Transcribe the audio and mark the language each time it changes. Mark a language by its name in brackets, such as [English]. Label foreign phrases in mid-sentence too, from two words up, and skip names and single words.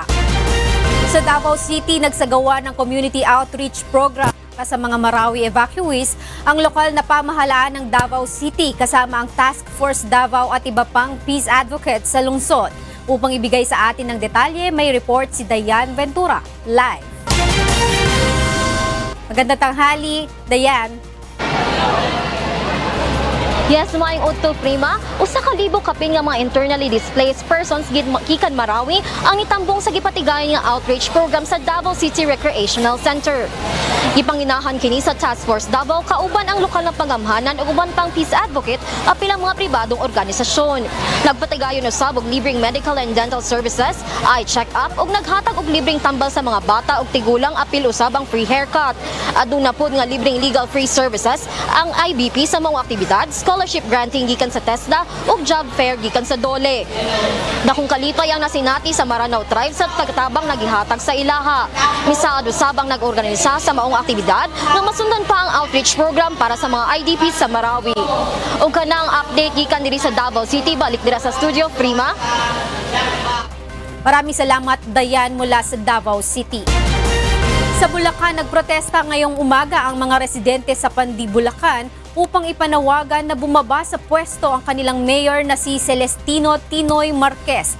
[Filipino] Sa Davao City, nagsagawa ng [English] community outreach program [Filipino] sa mga Marawi evacuees ang lokal na pamahalaan ng Davao City kasama ang Task Force Davao at iba pang [English] peace advocates [Filipino] sa lungsod. Upang ibigay sa atin ng detalye, may report si Dayan Ventura, live. Magandang tanghali, Dayan. [Cebuano] Yes, maayong udto prima. Usa ka libo kapin nga mga [English] internally displaced persons [Cebuano] gikan Marawi ang itambong sa gipatigayon nga [English] outreach program [Cebuano] sa Davao City Recreational Center. Gipanginahan kini sa Task Force Davao kauban ang lokal na pangamhanan ug uban pang [English] peace advocate [Cebuano] apil ang mga pribadong organisasyon. Nagpatigayon usab og libreng [English] medical and dental services, eye check-up [Cebuano] ug naghatag og libreng tambal sa mga bata ug tigulang apil usab ang [English] free haircut. [Cebuano] Aduna pod nga libreng [English] legal free services [Cebuano] ang IBP sa mga aktibidad, [English] scholarship granting [Cebuano] gikan sa TESDA ug [English] job fair [Cebuano] gikan sa DOLE. Dakong kalipay ang nasinati sa Maranao Tribe sa pagtabang nagihatag sa ilaha. Misaad usab ang nag-organisa sa maong aktibidad nga masundan pa ang [English] outreach program [Cebuano] para sa mga IDPs sa Marawi. Ug kanang update gikan diri sa Davao City, balik dira sa studio Prima. [Filipino] Maraming salamat Dayan mula sa Davao City. Sa Bulacan, nagprotesta ngayong umaga ang mga residente sa Pandi, Bulacan upang ipanawagan na bumaba sa pwesto ang kanilang mayor na si Celestino Tinoy Marquez.